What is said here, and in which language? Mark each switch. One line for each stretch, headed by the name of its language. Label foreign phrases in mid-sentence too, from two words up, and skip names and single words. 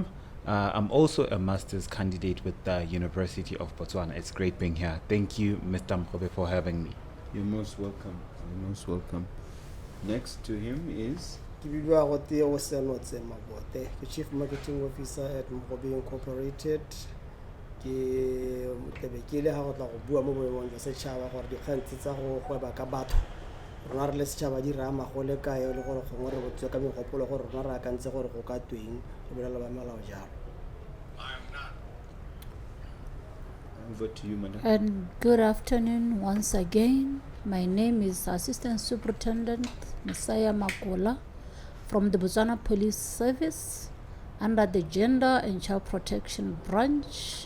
English: I'm also a master's candidate with the University of Botswana. It's great being here. Thank you, Mr. Mogobe, for having me. You're most welcome. You're most welcome. Next to him is Osenotse, Mabote, the Chief Marketing Officer at Mogobe Incorporated.
Tswana: Ke motebekile ha go tla go bua mo boemong jwa setšhaba gore dikgantse tsa go gweba ka batho rona re le setšhaba di raya magole kae le gore gongwe re botswe ka megopolo gore rona re akantse gore go ka tweng go bolela ba melao jalo.
English: Over to you, madam. And good afternoon once again. My name is Assistant Supretendant Messiah Makola from the Botswana Police Service under the Gender and Child Protection Branch.